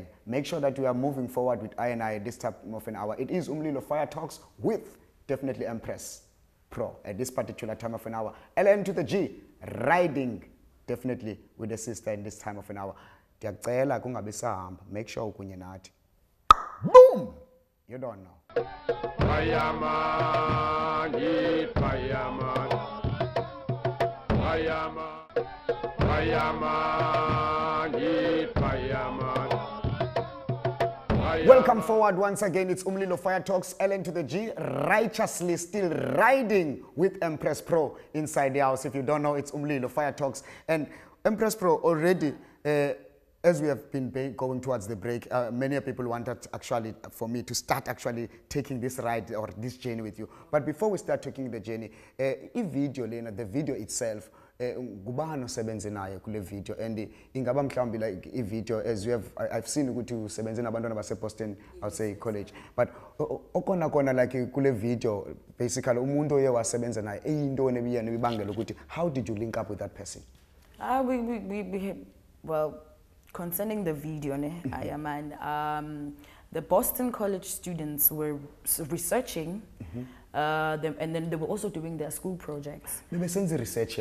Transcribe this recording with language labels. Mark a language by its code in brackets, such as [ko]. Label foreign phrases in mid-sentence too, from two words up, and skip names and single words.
[en] Make sure that we are moving forward with I at this time of an hour. It is Umlilo Fire Talks with definitely Empress Pro at this particular time of an hour. LN to the G, riding definitely with the sister in this time of an hour. Make sure [xh] ukunye nathi. [en] Boom! You don't know. Fireman, fireman. Fireman, fireman. Welcome forward once again. It's Umlilo Fire Talks, LN to the G, righteously still riding with Empress Pro inside the house. If you don't know, it's Umlilo Fire Talks. And Empress Pro already, as we have been going towards the break, many people wanted actually for me to start actually taking this ride or this journey with you. But before we start taking the journey, the video itself, [xh] ngubani osebenze naye kule video, and ingaba mhlawumbi [en] like video as you have I've seen [xh] ukuthi usebenze nabantwana base Boston, [en] I'll say college, but [xh] okona like kule video basically umuntu oye wasebenza naye eyintoni ebiyena ibangela ukuthi [en] how did you link up with that person? Well, concerning the video, the Boston College students were researching, and then they were also doing their school projects. Research.